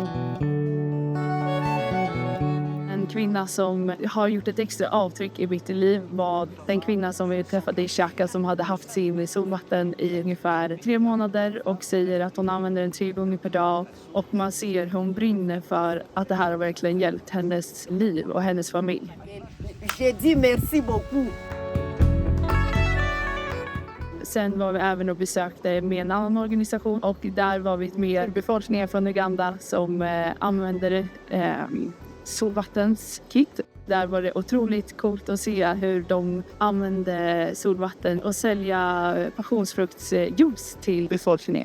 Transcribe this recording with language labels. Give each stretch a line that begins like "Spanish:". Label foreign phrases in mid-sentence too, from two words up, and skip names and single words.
Swedish: En kvinna som har gjort ett extra avtryck i mitt liv var den kvinna som vi träffade i Chaka som hade haft sin solvatten i ungefär 3 månader och säger att hon använder den 3 gånger per dag. Och man ser hur hon brinner för att det här har verkligen hjälpt hennes liv och hennes familj.
French: J'ai dit merci beaucoup.
Swedish: Sen var vi även och besökte med en annan organisation och där var vi med befolkningen från Uganda som använder solvattens kit. Där var det otroligt coolt att se hur de använde solvatten och sälja passionsfruktsjuice till befolkningen.